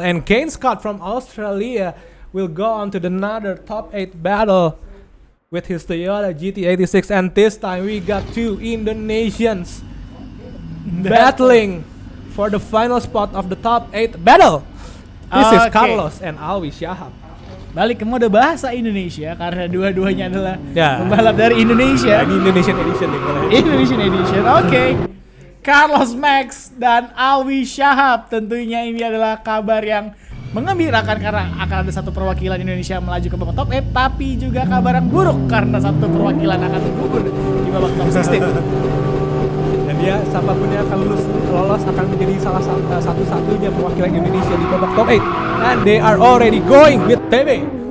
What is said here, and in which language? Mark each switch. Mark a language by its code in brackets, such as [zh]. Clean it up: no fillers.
[en] And Kane Scott from Australia will go on to another top 8 battle with his Toyota GT86, and this time we got two Indonesians battling for the final spot of the top 8 battle. This is Carlos and Alwi Shahab. [id] Balik ke mode bahasa Indonesia karena dua-duanya adalah pembalap dari Indonesia. Ini Indonesian Edition nih. [en] Indonesian Edition. Oke. [id] Carlos Max dan Alwi Shahab, tentunya ini adalah kabar yang mengembirakan karena akan ada satu perwakilan Indonesia melaju ke babak top 8, tapi juga kabar yang buruk karena satu perwakilan akan gugur di babak top 16. Dan dia siapapun yang akan lolos akan menjadi salah satu-satunya perwakilan Indonesia di babak top 8. [en] And they are already going with TB.